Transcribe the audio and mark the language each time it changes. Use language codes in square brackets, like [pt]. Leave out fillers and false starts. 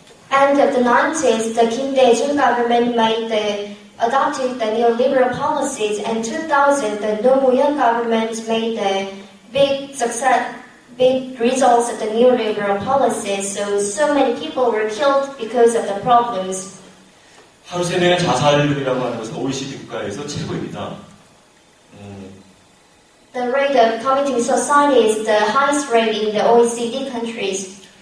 [en] And of the 90s, the Kim Dae-jung government adopted the neoliberal policies, and 2000, the Nomuyon government made the big results of the neoliberal policies. So many people were killed because of the problems. [ko] 하루 3명의 자살률이라고 하는 것은 OECD 국가에서 최고입니다. [en] The rate of committing suicide is the highest rate in the OECD countries.